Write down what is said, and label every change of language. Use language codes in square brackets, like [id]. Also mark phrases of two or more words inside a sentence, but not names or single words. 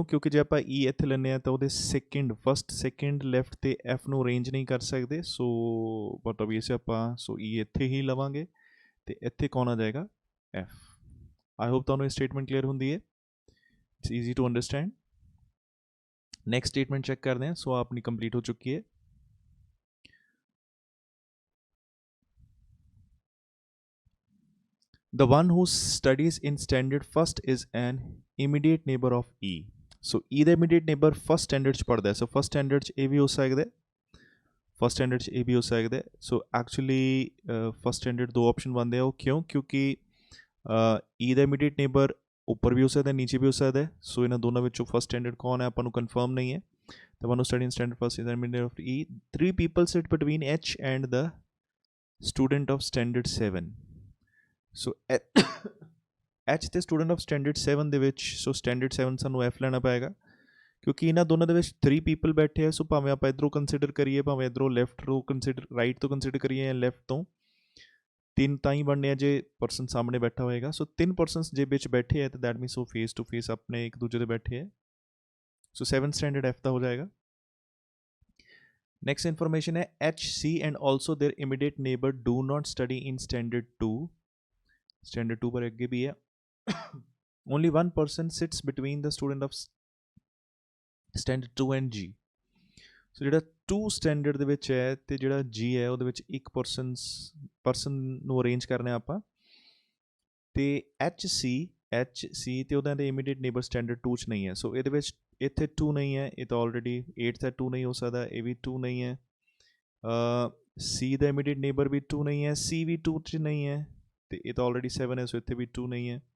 [pa] ਕਿਉਂਕਿ ਜੇ ਆਪਾਂ E ਇੱਥੇ ਲੈਂਦੇ ਹਾਂ ਤਾਂ ਉਹਦੇ ਫਸਟ ਸੈਕਿੰਡ ਲੈਫਟ ਤੇ F ਨੂੰ ਅਰੇਂਜ ਨਹੀਂ ਕਰ ਸਕਦੇ, [en] so but [pa] obviously ਆਪਾਂ ਸੋ E ਇੱਥੇ ਹੀ ਲਵਾਂਗੇ ਤੇ ਇੱਥੇ ਕੌਣ ਆ ਜਾਏਗਾ? F। [en] I hope [pa] ਤੁਹਾਨੂੰ ਇਹ ਸਟੇਟਮੈਂਟ ਕਲੀਅਰ ਹੁੰਦੀ ਹੈ, [en] it's easy to understand. next statement [pa] ਚੈੱਕ ਕਰਦੇ ਹਾਂ, ਸੋ ਆਪਣੀ ਕੰਪਲੀਟ ਹੋ ਚੁੱਕੀ ਹੈ। [en] The one who studies in standard first is an immediate neighbor of E, [pa] ਸੋ E ਦਾ [en] immediate neighbor first standard [pa] 'ਚ ਪੜ੍ਹਦਾ ਹੈ, ਸੋ [en] first standard [pa] 'ਚ ਇਹ ਵੀ ਹੋ ਸਕਦਾ, [en] first standard [pa] 'ਚ ਇਹ ਵੀ ਹੋ ਸਕਦਾ। ਸੋ [en] actually first standard [pa] 2 ਆਪਸ਼ਨ ਬਣਦੇ ਆ, ਉਹ ਕਿਉਂ? ਕਿਉਂਕਿ E ਦਾ [en] immediate neighbor [pa] ਉੱਪਰ ਵੀ ਹੋ ਸਕਦਾ ਨੀਚੇ ਵੀ ਹੋ ਸਕਦਾ, ਸੋ ਇਹਨਾਂ ਦੋਨਾਂ ਵਿੱਚੋਂ [en] first standard [pa] ਕੌਣ ਹੈ ਆਪਾਂ ਨੂੰ ਕਨਫਰਮ ਨਹੀਂ ਹੈ। [en] The one who studies in standard first is the immediate neighbor of E. 3 people sit between H and the student of standard 7, [pa] ਸੋ H ਤੇ [en] student of standard 7 [pa] ਦੇ ਵਿੱਚ, ਸੋ ਸਟੈਂਡਰਡ 7 ਸਾਨੂੰ F ਲੈਣਾ ਪਏਗਾ ਕਿਉਂਕਿ ਇਹਨਾਂ ਦੋਨਾਂ ਦੇ ਵਿੱਚ 3 ਪੀਪਲ ਬੈਠੇ ਆ, ਸੋ ਭਾਵੇਂ ਆਪਾਂ ਇੱਧਰੋਂ ਕੰਸੀਡਰ ਕਰੀਏ, ਭਾਵੇਂ ਇੱਧਰੋਂ ਲੈਫਟ ਤੋਂ ਕੰਸੀਡਰ ਰਾਈਟ ਤੋਂ ਕੰਸੀਡਰ ਕਰੀਏ ਜਾਂ ਲੈਫਟ ਤੋਂ, 3 ਤਾਂ ਹੀ ਬਣਨੇ ਆ ਜੇ ਪਰਸਨ ਸਾਹਮਣੇ ਬੈਠਾ ਹੋਏਗਾ। ਸੋ 3 ਪਰਸਨਸ ਜੇ ਵਿੱਚ ਬੈਠੇ ਆ ਤਾਂ [en] that means [pa] ਉਹ [en] face to face [pa] ਆਪਣੇ ਇੱਕ ਦੂਜੇ ਦੇ ਬੈਠੇ ਆ, ਸੋ 7 ਸਟੈਂਡਰਡ F ਦਾ ਹੋ ਜਾਏਗਾ। [en] next information ਹੈ H, C and also their immediate neighbor do not study in standard 2, standard 2 [pa] ਪਰ ਅੱਗੇ ਵੀ ਹੈ। [en] Only one person sits between the student of standard 2 and G, [pa] ਸੋ ਜਿਹੜਾ 2 ਸਟੈਂਡਰਡ ਦੇ ਵਿੱਚ ਹੈ ਤੇ ਜਿਹੜਾ G ਹੈ ਉਹਦੇ ਵਿੱਚ ਇੱਕ ਪਰਸਨ ਨੂੰ ਅਰੇਂਜ ਕਰਨਾ ਆਪਾਂ, ਤੇ HC ਤੇ ਉਹਦਾ ਦੇ [en] immediate neighbor [pa] ਸਟੈਂਡਰਡ 2 'ਚ ਨਹੀਂ ਹੈ, ਸੋ ਇਹਦੇ ਵਿੱਚ ਇੱਥੇ 2 ਨਹੀਂ ਹੈ, ਇਹ ਤਾਂ ਆਲਰੇਡੀ 8 ਦਾ 2 ਨਹੀਂ ਹੋ ਸਕਦਾ, ਇਹ ਵੀ 2 ਨਹੀਂ ਹੈ, C ਦਾ [en] immediate neighbor [pa] ਵੀ 2 ਨਹੀਂ ਹੈ, C ਵੀ 2 'ਚ ਨਹੀਂ ਹੈ, ਤੇ ਇਹ ਤਾਂ ਆਲਰੇਡੀ 7 ਹੈ, ਸੋ ਇੱਥੇ ਵੀ 2 ਨਹੀਂ ਹੈ।